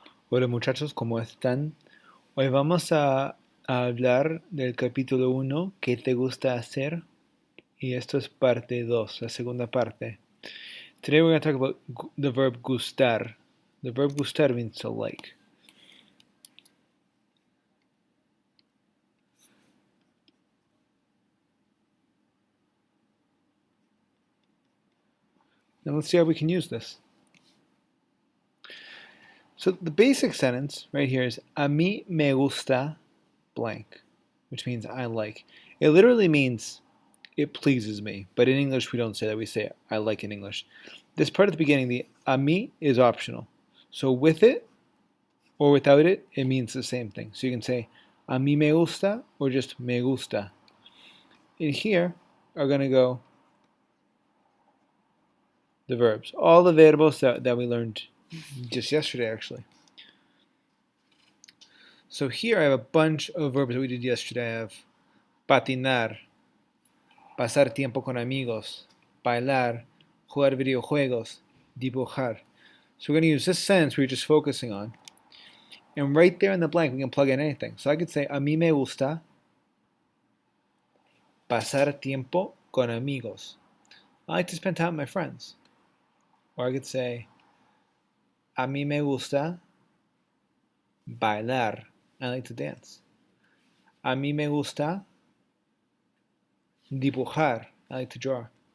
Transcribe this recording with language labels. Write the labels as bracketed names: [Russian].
[Spanish] Hola muchachos, ¿cómo están? Hoy vamos a hablar del capítulo uno, ¿qué te gusta hacer? Y esto es parte 2, la segunda parte. [English] Today we're going to talk about the verb gustar. The verb gustar means to like. Now let's see how we can use this. So the basic sentence right here is [Spanish] a mí me gusta [English] blank, which means I like. It literally means it pleases me, but in English we don't say that. We say I like in English. This part at the beginning, the a mí, is optional. So with it or without it, it means the same thing. So you can say [Spanish] a mí me gusta [English] or just [Spanish] me gusta. [English] In here are going to go the verbs. All the verbos that we learned just yesterday, actually. So here I have a bunch of verbs that we did yesterday. I have patinar, pasar tiempo con amigos, bailar, jugar videojuegos, dibujar. So we're going to use this sentence we're just focusing on. And right there in the blank, we can plug in anything. So I could say, [Spanish] a mí me gusta pasar tiempo con amigos. [English] I like to spend time with my friends. Or I could say, [Spanish] a mí me gusta bailar. [English] I like to dance. [Spanish] A mí me gusta dibujar. [English] I like to draw.